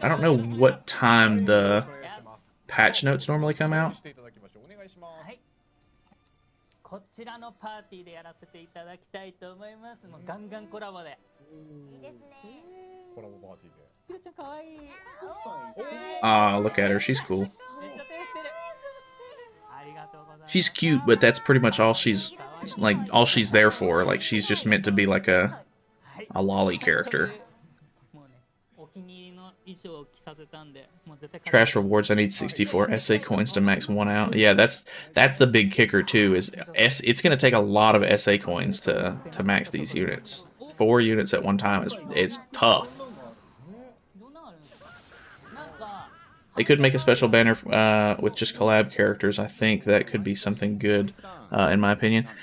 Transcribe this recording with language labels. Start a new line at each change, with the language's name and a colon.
English: I don't know what time the patch notes normally come out.
Japanese: していただきましょうお願いしますこちらのパーティーでやらせていただきたいと思います。もうガンガンコラボで。いいですね。コラボパーティーでひろちゃんかわいい。
English: Ah, look at her. She's cool.
Japanese: めっちゃ照れてる。ありがとうございます。
English: She's cute, but that's pretty much all she's... like, all she's there for. Like, she's just meant to be like a lolly character.
Japanese: もうね、お気に入りの衣装を着させたんで、もう絶対
English: Trash rewards. I need 64 SA coins to max 1 out. Yeah, that's the big kicker too. Is it's going to take a lot of SA coins to max these units. 4 units at one time is tough.
Japanese: どうなるんですか。なんか
English: They could make a special banner with just collab characters. I think that could be something good, in my opinion.